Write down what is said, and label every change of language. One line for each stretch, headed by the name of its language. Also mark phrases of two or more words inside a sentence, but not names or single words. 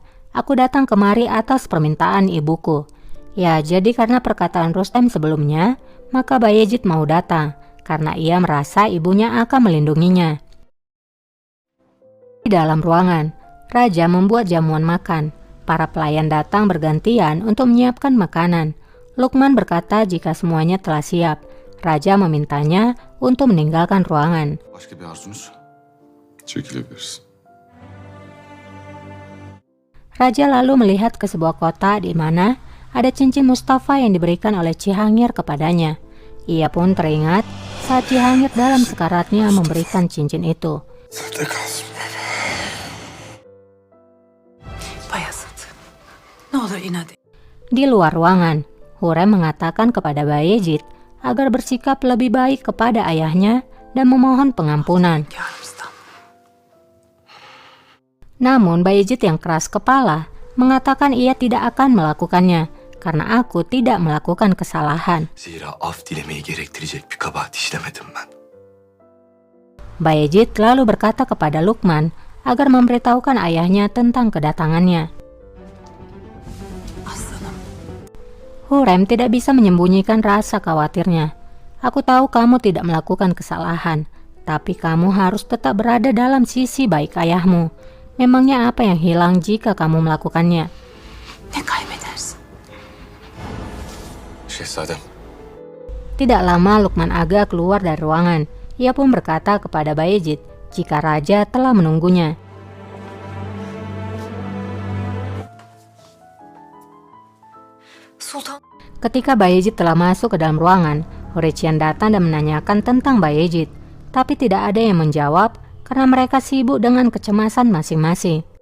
Indonesian: Aku datang kemari atas permintaan ibuku. Ya, jadi karena perkataan Rustem sebelumnya, maka Bayezid mau datang karena ia merasa ibunya akan melindunginya. Di dalam ruangan, raja membuat jamuan makan. Para pelayan datang bergantian untuk menyiapkan makanan. Lukman berkata jika semuanya telah siap, raja memintanya untuk meninggalkan ruangan.
Turkish: Başka bir arzunuz? Çekilebilirsin.
Indonesian: Raja lalu melihat ke sebuah kota di mana ada cincin Mustafa yang diberikan oleh Cihangir kepadanya. Ia pun teringat saat Cihangir dalam sekaratnya memberikan cincin itu.
Turkish: Sende kalsın. Bayezid. Ne olur inat et.
Indonesian: Di luar ruangan, Hurrem mengatakan kepada Bayezid agar bersikap lebih baik kepada ayahnya dan memohon pengampunan.
Turkish: Hünkârımızdan.
Indonesian: Namun Bayezid yang keras kepala mengatakan ia tidak akan melakukannya karena aku tidak melakukan kesalahan.
Turkish: Zira af dilemeyi gerektirecek bir kabahat işlemedim ben.
Indonesian: Bayezid lalu berkata kepada Lukman agar memberitahukan ayahnya tentang kedatangannya.
Turkish: Aslanım.
Indonesian: Hurrem tidak bisa menyembunyikan rasa khawatirnya. Aku tahu kamu tidak melakukan kesalahan, tapi kamu harus tetap berada dalam sisi baik ayahmu. Memangnya apa yang hilang jika kamu melakukannya?
Turkish: Ne kaybedersin? Şehzadem.
Indonesian: Tidak lama Lukman Aga keluar dari ruangan. Ia pun berkata kepada Bayezid jika raja telah menunggunya. Sultan. Ketika Bayezid telah masuk ke dalam ruangan, Hurricane datang dan menanyakan tentang Bayezid, tapi tidak ada yang menjawab karena mereka sibuk dengan kecemasan masing-masing.